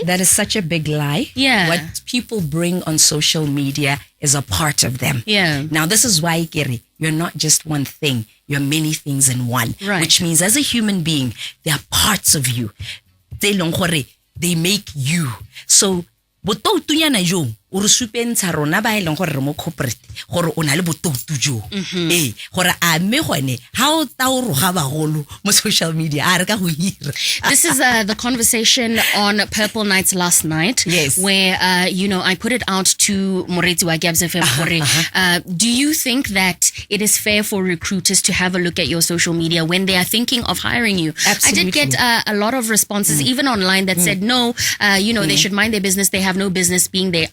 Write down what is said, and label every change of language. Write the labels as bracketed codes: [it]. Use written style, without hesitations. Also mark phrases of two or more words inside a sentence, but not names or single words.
[en] That is such a big lie. Yeah. What people bring on social media is a part of them. Yeah. Now, this is why, Keri, you're not just one thing. You're many things in one. Right. Which means as a human being, there are parts of you. They make you. So, [tn] o re supentsha rona ba eleng gore re mo corporate gore o na le botoutu jo gore a mme gone ha o ta o roga bagolo mo [en] social media [tn] a re ka go hira. [en] This is the conversation on Purple Nights last night. Yes. Where I put it out to Moretsi wa Gabs FM. Do you think that it is fair for recruiters to have a look at your social media when they are thinking of hiring you? Absolutely. I did get a lot of responses even online that said no, they should mind their business, they have no business being there.